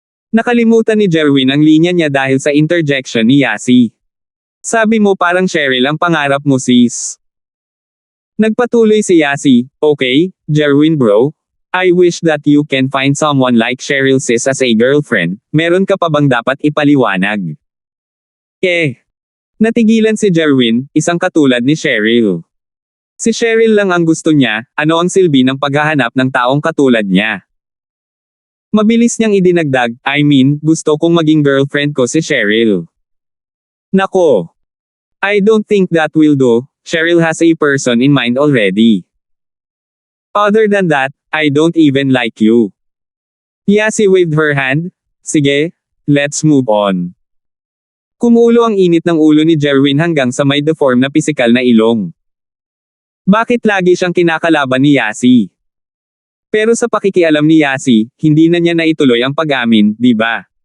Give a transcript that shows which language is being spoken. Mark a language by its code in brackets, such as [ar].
[tl] Nakalimutan ni Jerwin ang linya niya dahil sa interjection ni Yasi. Sabi mo parang Cheryl ang pangarap mo sis. Nagpatuloy si Yasi, okay, Jerwin bro. [en] I wish that you can find someone like Cheryl sis as a girlfriend, [tl] meron ka pa bang dapat ipaliwanag? Natigilan si Jerwin, isang katulad ni Cheryl. Si Cheryl lang ang gusto niya, ano ang silbi ng paghahanap ng taong katulad niya? Mabilis niyang idinagdag, gusto kong maging girlfriend ko si Cheryl. Nako! [en] I don't think that will do, Cheryl has a person in mind already. Other than that, I don't even like you. Yasi waved her hand, sige, let's move on. [tl] Kumulo ang init ng ulo ni Jerwin hanggang sa may deform na pisikal na ilong. Bakit lagi siyang kinakalaban ni Yasi? Pero sa pakikialam ni Yasi, hindi na niya naituloy ang pag-amin, di ba?